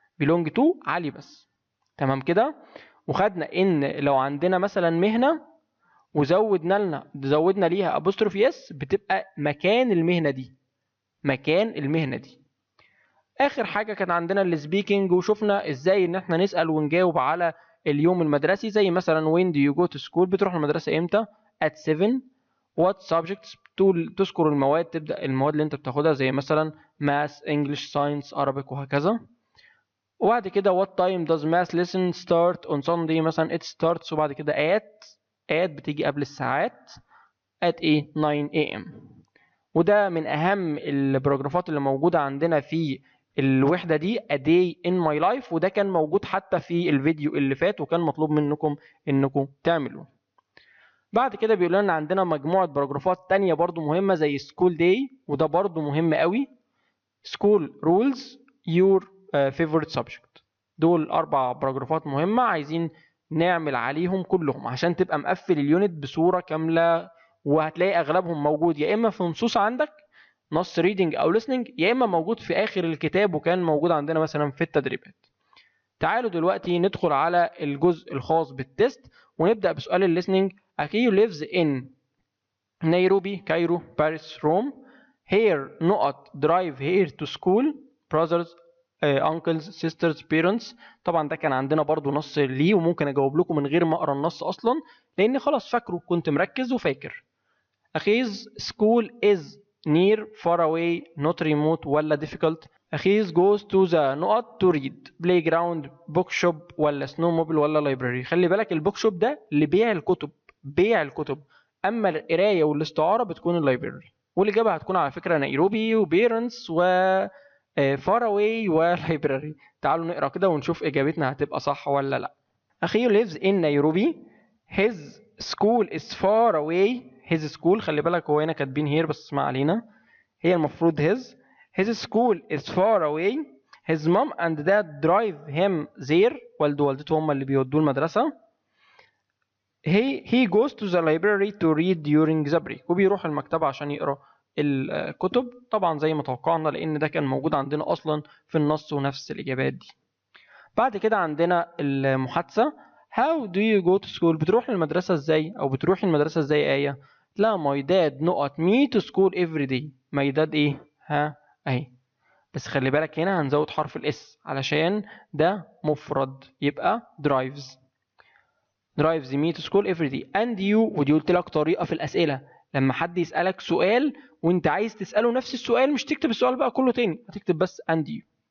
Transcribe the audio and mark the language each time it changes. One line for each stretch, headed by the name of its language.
English: belong to
Arabic: علي بس. تمام كده. وخدنا ان لو عندنا مثلا مهنه زودنا ليها ابوستروفي اس بتبقى مكان المهنه دي، مكان المهنه دي. اخر حاجه كان عندنا السبيكنج، وشفنا ازاي ان احنا نسال ونجاوب على اليوم المدرسي. زي مثلا
English: when do you go to school؟
Arabic: بتروح المدرسه امتى؟
English: at 7. what subjects؟
Arabic: تذكر المواد، تبدا المواد اللي انت بتاخدها زي مثلا
English: math English Science Arabic
Arabic: وهكذا. وبعد كده
English: what time does math lesson start on Sunday؟
Arabic: مثلا
English: it starts،
Arabic: وبعد كده at بتيجي قبل الساعات at ايه
English: 9 am.
Arabic: وده من اهم البراجرافات اللي موجوده عندنا في الوحده دي
English: a day in my life،
Arabic: وده كان موجود حتى في الفيديو اللي فات وكان مطلوب منكم انكم تعملوه. بعد كده بيقول لنا عندنا مجموعه باراجرافات تانية برضو مهمه زي
English: school day،
Arabic: وده برضو مهم قوي.
English: school rules your favorite subject.
Arabic: دول 4 باراجرافات مهمه عايزين نعمل عليهم كلهم عشان تبقى مقفل اليونت بصوره كامله. وهتلاقي اغلبهم موجود يا اما في نصوص عندك نص ريدنج او listening، يا اما موجود في اخر الكتاب وكان موجود عندنا مثلا في التدريبات. تعالوا دلوقتي ندخل على الجزء الخاص بالتست ونبدا بسؤال الليسننج.
English: اكيو lives in Nairobi, Cairo, Paris, Rome. here نقط drive here to school. brothers uncles sisters parents.
Arabic: طبعا ده كان عندنا برضو نص ليه وممكن اجاوب لكم من غير ما اقرا النص اصلا لاني خلاص فاكره، كنت مركز وفاكر.
English: اخيز school is near far away not remote
Arabic: ولا
English: difficult؟ أخيز goes to the نقط to read playground bookshop ولا snowmobile ولا library.
Arabic: خلي بالك البوك شوب ده لبيع الكتب، بيع الكتب، أما القراية والاستعارة بتكون اللايبراري. والإجابة هتكون على فكرة نيروبي وبيرنتس و
English: far away
Arabic: ولايبراري. تعالوا نقرأ كده ونشوف إجابتنا هتبقى صح ولا لأ. أخيه
English: lives in
Arabic: نيروبي.
English: his school is far away. his school
Arabic: خلي بالك هو هنا كاتبين here بس ما علينا، هي المفروض
English: his school is far away. his mom and dad drive him there.
Arabic: والده ووالدته هم اللي بيودوه المدرسة.
English: he goes to the library to read during the break.
Arabic: وبيروح المكتبة عشان يقرأ الكتب، طبعا زي ما توقعنا لأن ده كان موجود عندنا أصلا في النص ونفس الإجابات دي. بعد كده عندنا المحادثة.
English: how do you go to school؟
Arabic: بتروح المدرسة ازاي أو بتروحي المدرسة ازاي آية؟ لا
English: my dad نقط me to school every day. my dad
Arabic: ايه؟ ها اهي، بس خلي بالك هنا هنزود حرف الاس علشان ده مفرد يبقى
English: drives me to school every day. and you،
Arabic: ودي قلت لك طريقة في الأسئلة لما حد يسألك سؤال وانت عايز تسأله نفس السؤال مش تكتب السؤال بقى كله تاني، هتكتب بس and you.